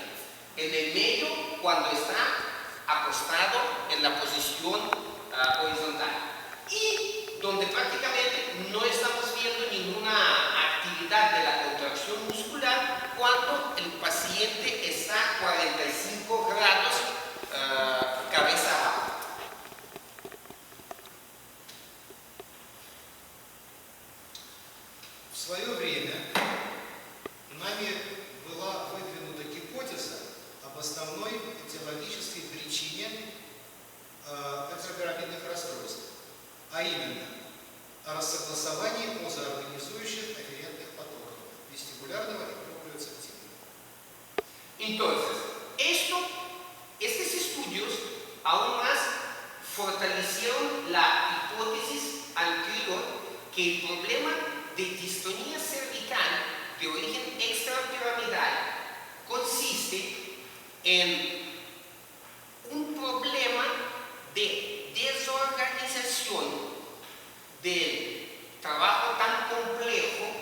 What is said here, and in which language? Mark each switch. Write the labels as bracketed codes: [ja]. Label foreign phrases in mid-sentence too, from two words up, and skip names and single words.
[es] En el medio, cuando está acostado en la posición horizontal. Y donde prácticamente no estamos viendo ninguna actividad de la contracción muscular cuando el paciente está a 45 grados cabeza abajo. [ru] В свое время нами была выдвинута гипотеза об основной этиологической причине экстрапирамидных расстройств, а именно о рассогласовании позоорганизующих афферентных потоков вестибулярного и проприоцептивного. [es] Entonces, estos estudios aún más fortalecieron la hipótesis anterior que el problema de distonía cervical de origen extrapiramidal consiste en un problema de desorganización del trabajo tan complejo